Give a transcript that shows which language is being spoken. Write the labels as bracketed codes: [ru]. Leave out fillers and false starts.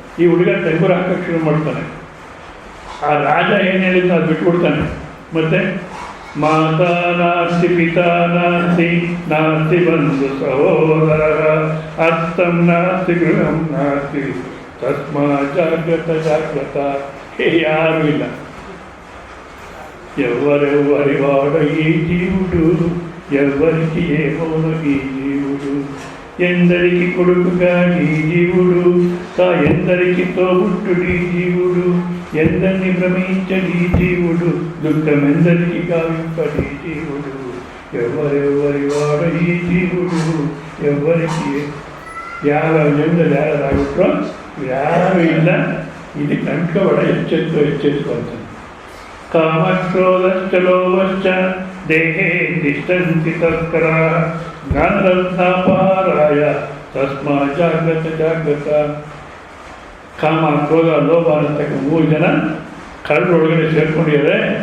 [kn] ಈ ಹುಡುಗ ಡಂಗೂರ ಹಾಕೋಕ್ಕೆ ಶುರು ಮಾಡ್ತಾನೆ. ಆ ರಾಜ ಏನು ಹೇಳಿದ್ದು ಅದು ಬಿಟ್ಬಿಡ್ತಾನೆ. [sa] ಮತ್ತು ಮಾತಾ ನಾಸ್ತಿ ಪಿತಾ ನಾಸ್ತಿ ನಾಸ್ತಿ ಬಂಧು ಸಹೋದರ ಅರ್ಥಂ ನಾಸ್ತಿ ಗೃಹಂ ನಾಸ್ತಿ ತಸ್ಮಾ ಜಾಗ್ರತ ಜಾಗ್ರತ. [kn] ಯಾರೂ ಇಲ್ಲ, [te] ఎవరెవ్వరివాడ ఈ జీవుడు, ఎవరికి ఏమోను ఈ జీవుడు, ఎందరికి కొడుకుగా ఈ జీవుడు, ఎందరికి తోబుట్టుడు ఈ జీవుడు, ఎందరిని భ్రమించడు ఈ జీవుడు, దుఃఖమెందరికి గావింపడు ఈ జీవుడు, ఎవరెవ్వరివాడ ఈ జీవుడు, ఎవరికి [kn] ಯಾವ ಜನ್ಮದಲ್ಲಿ ಯಾರಾಗ್ಬಿಟ್ರೋ ಯಾರೂ ಇಲ್ಲ. ಇದು ಕಂಡ್ಕೋಬೇಡ, ಎಚ್ಚೆತ್ಕೊ ಅಂತ. [sa] ಕಾಮಕ್ರೋಧಶ್ಚಲೋಭಶ್ಚ ದೇಹೇ ತಿಷ್ಠಂತಿ ತಸ್ಕರಾಃ ಜ್ಞಾನರತ್ನಾಪಾರಾಯ ತಸ್ಮಾ ಜಾಗ್ರತ ಜಾಗ್ರತ. [kn] ಕಾಮ, ಕ್ರೋಧ, ಲೋಭ ಅನ್ನತಕ್ಕ 3 ಜನ ಕಳ್ಳರು ಒಳಗಡೆ ಸೇರ್ಕೊಂಡಿದ್ದಾರೆ.